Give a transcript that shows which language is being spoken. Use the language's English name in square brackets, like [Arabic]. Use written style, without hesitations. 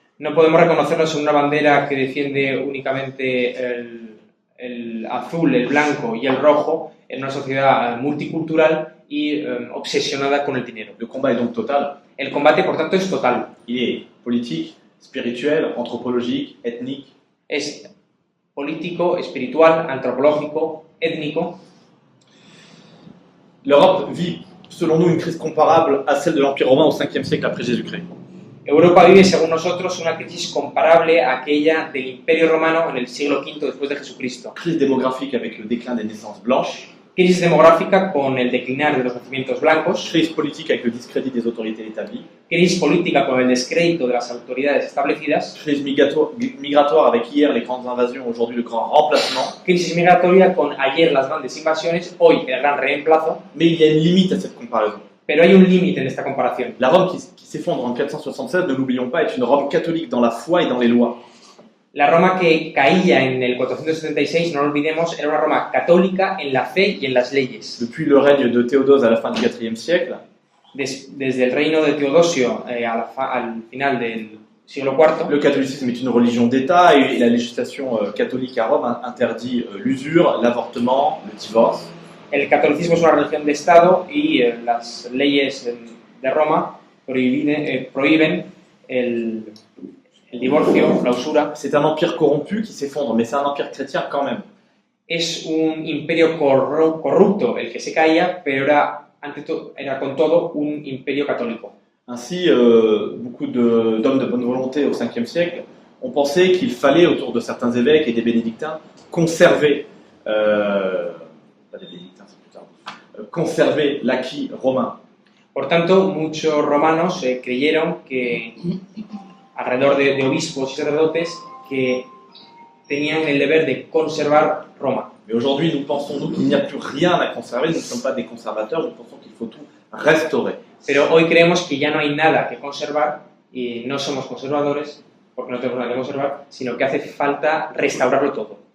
[Spanish] No podemos reconocernos en una bandera que defiende únicamente el azul, el blanco y el rojo en una sociedad multicultural y obsesionada con el dinero. [French] Le combat est donc total. [Spanish] El combate, por tanto, es total. [French] Il est politique, spirituel, anthropologique, ethnique. [Spanish] Es político, espiritual, antropológico, étnico. [French] L'Europe vit, selon nous, une crise comparable à celle de l'Empire romain au 5e siècle après Jésus-Christ. [Spanish] Europa vive, según nosotros, una crisis comparable a aquella del Imperio Romano en el siglo V después de Jesucristo. [French] Crise démographique avec le déclin des naissances blanches. [Spanish] Crisis demográfica con el declinar de los nacimientos blancos. [French] Crise politique avec le discrédit des autorités établies. [Spanish] Crisis política con el descrédito de las autoridades establecidas. [French] Crise migratoire avec hier les grandes invasions, aujourd'hui le grand remplacement. [Spanish] Crisis migratoria con ayer las grandes invasiones, hoy el gran reemplazo. [French] Mais il y a une limite à cette comparaison. [Spanish] Pero hay un límite en esta comparación. [French] La Rome qui s'effondre en 476, ne l'oublions pas, est une Rome catholique dans la foi et dans les lois. [Spanish] La Roma que caía en el 476, no lo olvidemos, era una Roma católica en la fe y en las leyes. [French] Depuis le règne de Théodose à la fin du IVe siècle, [Spanish] desde el reino de Teodosio al final del siglo IV, [French] le catholicisme est une religion d'État et la législation catholique à Rome interdit l'usure, l'avortement, le divorce. [Spanish] El catolicismo es una religión de Estado y las leyes de Roma prohíben el divorcio, la usura. [French] C'est un empire corrompu qui s'effondre, mais c'est un empire chrétien quand même. [Spanish] Es un imperio corrupto el que se caía, pero era con todo un imperio católico. [French] Ainsi, beaucoup d'hommes de bonne volonté au 5e siècle ont pensé qu'il fallait, autour de certains évêques et des bénédictins, conserver, pas des bénédictins, c'est plus tard, conserver l'acquis romain. [Spanish] Por tanto, muchos romanos creyeron que alrededor de obispos y sacerdotes que tenían el deber de conservar Roma. [French] Mais aujourd'hui, nous pensons, nous, qu'il n'y a plus rien à conserver. Nous ne sommes pas des conservateurs, nous pensons qu'il faut tout restaurer. [Spanish] Pero hoy creemos que ya no hay nada que conservar y no somos conservadores porque no tenemos nada que conservar, sino que hace falta restaurarlo todo.